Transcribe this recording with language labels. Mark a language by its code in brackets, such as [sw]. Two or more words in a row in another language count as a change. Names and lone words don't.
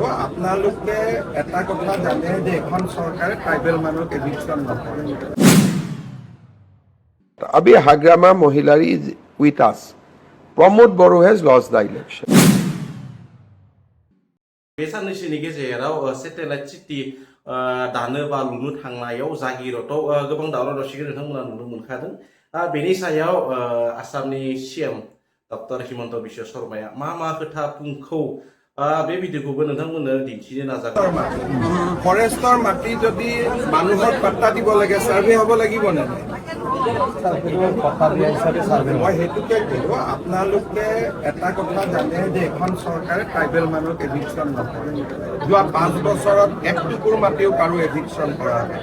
[as] আপোনালোকে এটা কথা জানে যে এখন চৰকাৰে ট্ৰাইবেল মানুহক এভিকশ্যন নকৰে। [en] Abhi Hagrama Mohilari is with us. Pramod Boro has lost the election. [brx] बे साननैसोनि गेजेराव सेटेलाइट सिटि दानो बा लुनो थांनायाव जागिरतआव गोबां दावराव दावसिखौ नोंथांमोना नुनो मोनखादों। बेनि सायाव आसामनि सिएम डक्टर हिमन्त बिश्व शर्माया मा खोथा बुंखौ बे भिडिअखौबो नोंथांमोननो दिन्थिनो नाजागोन। [as] ফৰেষ্টৰ মাটি যদি মানুহক পাত্তা দিব লাগে সাৰ্ভে হ'ব লাগিব নে মই সেইটোকে কলো আপোনালোকে এটা কথা জানে যে এখন চৰকাৰে ট্ৰাইবেল মানুহক এভিকশ্যন নকৰে। যোৱা 5 বছৰত এক টুকুৰ মাটিও কাৰো এভিকশ্যন কৰা নাই।